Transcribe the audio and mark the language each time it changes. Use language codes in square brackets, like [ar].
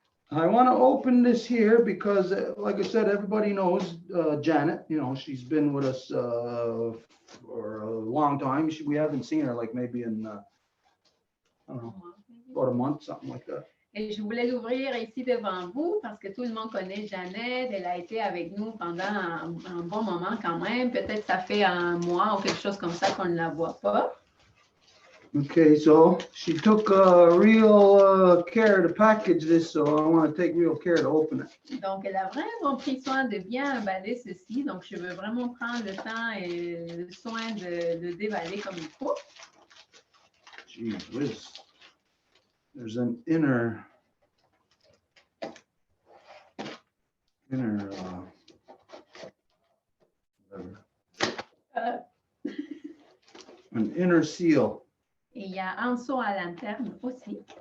[en] I want to open this here because, like I said, everybody knows Janet. You know, she's been with us for a long time. We haven't seen her like maybe in, I don't know, about a month, something like that. [fr] Et je voulais l'ouvrir ici devant vous parce que tout le monde connaît Jeannette. Elle a été avec nous pendant un bon moment quand même. Peut-être ça fait un mois ou quelque chose comme ça qu'on ne la voit pas. [en] Okay, so she took real care to package this, so I want to take real care to open it. [fr] Donc, elle a vraiment pris soin de bien emballer ceci. Donc, je veux vraiment prendre le temps et le soin de le déballer comme il faut. [en] Gee whiz. There's an inner an inner seal. [fr] Et il y a un seau à l'interne aussi.